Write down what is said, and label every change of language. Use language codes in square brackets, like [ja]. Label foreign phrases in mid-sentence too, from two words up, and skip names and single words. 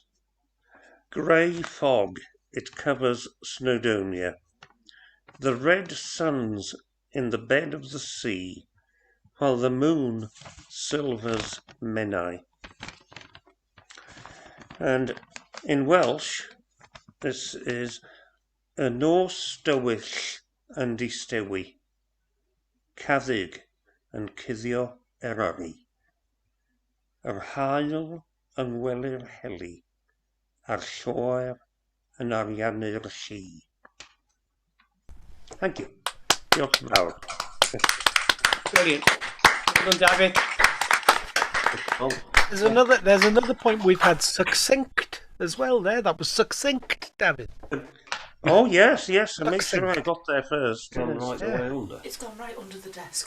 [en] Grey fog, it covers Snowdonia. The red sun's in the bed of the sea, while the moon silvers Menai. And in Welsh, this is [cy] y nos dywyll yn distewi, caddig yn cuddio eryri, yr haul yn wely'r heli, a'r lloer yn ariannu'r llu. [en] Thank you. [cy] Diolch yn fawr. [en] Brilliant. Well done, David. There's another point we've had succinct as well there. That was succinct, David. Oh, yes. And make sure I got there first. It's gone right under the desk.